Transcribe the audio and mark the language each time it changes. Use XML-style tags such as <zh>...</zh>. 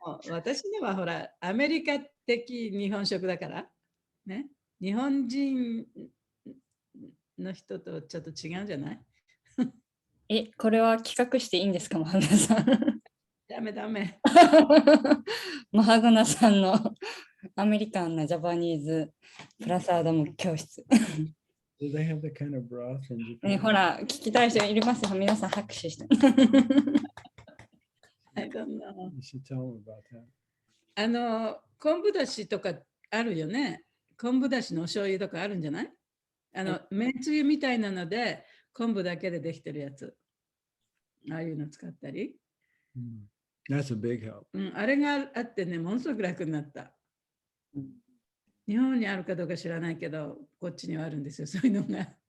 <ja>私にはほら、アメリカ的日本食だから、ね、日本人の人とちょっと違うんじゃない？これは企画していいんですか、マハグナさん。ダメ。マハグナさんのアメリカンなジャパニーズプラサーダム教室。</ja> <en>Do they have the kind of broth in Japan?</en> <ja>ほら、聞きたい人いますよ。皆さん拍手して。</ja> <en>I don't know. You should tell them about that.</en> <ja>昆布だしとかあるよね。昆布だしのお醤油とかあるんじゃない？めんつゆみたいなので、昆布だけでできてるやつ。ああいうの使ったり。</ja> <en>That's a big help.</en> <ja>あれがあってね、ものすごく楽になった。日本にあるかどうか知らないけど、こっちにはあるんですよ、そういうのが。</ja>